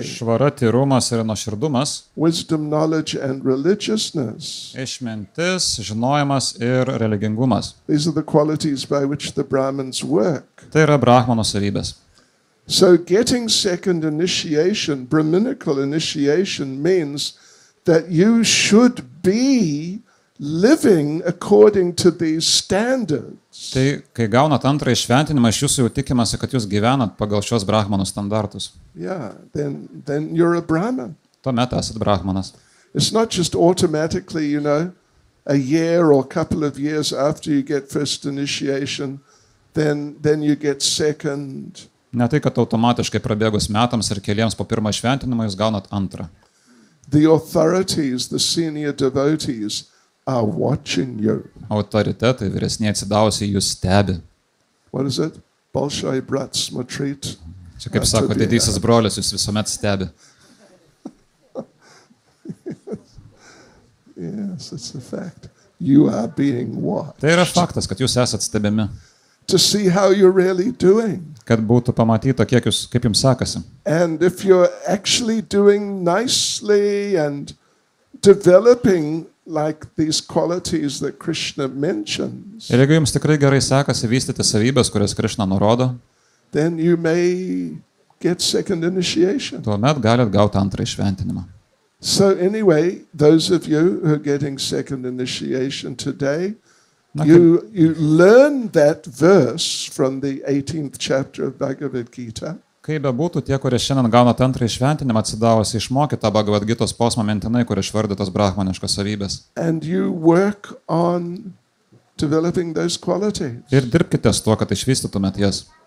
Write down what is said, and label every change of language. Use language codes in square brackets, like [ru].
[lt] švara, tyrumas ir nuoširdumas, [en] wisdom, knowledge, and religiousness. [lt] išmintis, žinojimas ir religingumas. [en] These are the qualities by which the Brahmins work. [lt] Tai yra brahmano savybės. [en] So getting second initiation, Brahminical initiation, means that you should be living according to these standards. [lt] Tai kai gaunat antrą išventinimą, iš jūsų jau tikimasi, kad jūs gyvenat pagal šios brahmanų standartus. [en] Yeah, then you're a Brahmin. [lt] Tuomet esat brahmanas. [en] It's not just automatically, a year or a couple of years after you get first initiation, then you get second. [lt] Ne tai, kad automatiškai prabėgus metams ir keliems po pirmą išventinimą jūs gaunat antrą. [en] The authorities, the senior devotees are watching you. [lt] Autoritetai, vyresniai atsidavusiai jūs stebi. [en] What is it? [ru] Bolshoi brat smatrit. [lt] Čia kaip sako, didysis brolis jūs visuomet stebi. [en] Yes, it's a fact. You are being watched. [lt] Tai yra faktas, kad jūs esat stebimi. [en] To see how you're really doing. [lt] Kad būtų pamatyta, kaip jums sekasi. [en] And if you're actually doing nicely and developing like these qualities that Krishna mentions, [lt] Ir jeigu jums tikrai gerai sekasi vystyti savybės, kurias Krišna nurodo, [en] then you may get second initiation. [lt] tuomet galit gauti antrą išventinimą. [en] So anyway, those of you who are getting second initiation today, you learn that verse from the 18th chapter of Bhagavad Gita. [lt] Kaip bebūtų, tie, kurie šiandien gaunat antrą išventinimą, atsidavusi išmokyti Bhagavad Gitos posmą mintinai, kur išvardytos brahmaniškos savybės. [en] And you work on developing those qualities. [lt] Ir dirbkite su tuo, kad išvystytumėt jas.